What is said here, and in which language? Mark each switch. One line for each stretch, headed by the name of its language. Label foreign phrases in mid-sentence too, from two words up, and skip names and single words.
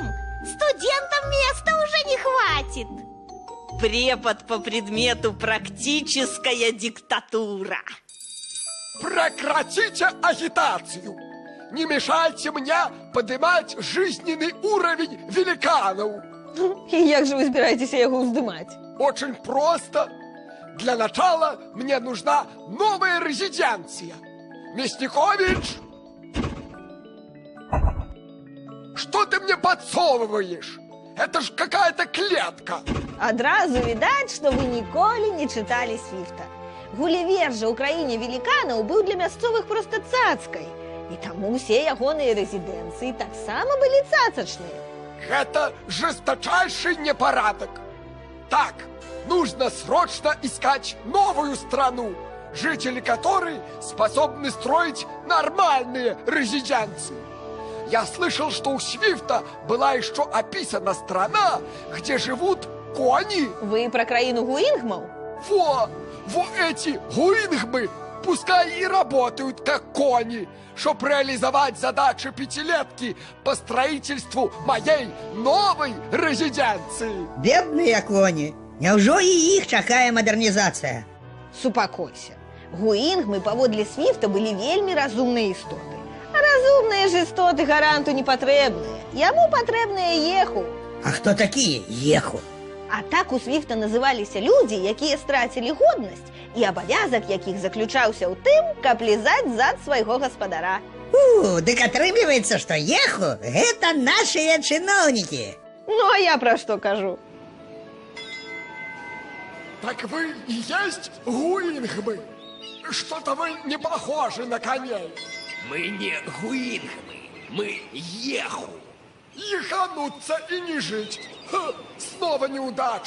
Russian: Студентам места уже не хватит. Препод по предмету «Практическая диктатура». Прекратите агитацию! Не мешайте мне поднимать жизненный уровень великанов!
Belarusian: І як же вы збіраецеся яго ўздымаць?
Russian: Очень просто. Для начала мне нужна новая резиденция. Мясникович! Что ты мне подсовываешь? Это ж какая-то клетка.
Belarusian: Адразу відаць, што вы ніколі не чыталі Свифта. Гулівер жа ў краіне веліканаў быў для мясцовых проста цацкай. І таму усе ягоныя рэзідэнцыі таксама былі цацачныя.
Russian: Это жесточайший непорядок. Так, нужно срочно искать новую страну, жители которой способны строить нормальные резиденции. Я слышал, что у Свифта была еще описана страна, где живут кони.
Belarusian: Вы про краіну гуінгмаў?
Russian: Во эти гуингмы пускай и работают как кони, чтоб реализовать задачи пятилетки по строительству моей новой резиденции. Бедные кони.
Belarusian: Няўжо і іх чакае мадэрнізацыя? Супакойся. Гуінгмы паводле Свіфта былі вельмі разумныя істоты. А разумныя ж істоты гаранту не патрэбныя. Яму патрэбныя еху. А хто такія еху? А так у Свіфта называліся людзі, якія страцілі годнасць, і абавязак якіх заключаўся ў тым, каб лізаць зад свайго гаспадара. Дык атрымліваецца, што еху – гэта нашыя чыноўнікі. Ну, а я пра што кажу?
Russian: Так вы и есть Гуингмы? Что-то вы не похожи на коней. Мы не Гуингмы, мы Еху. Ехануться и не жить. Ха, снова неудача.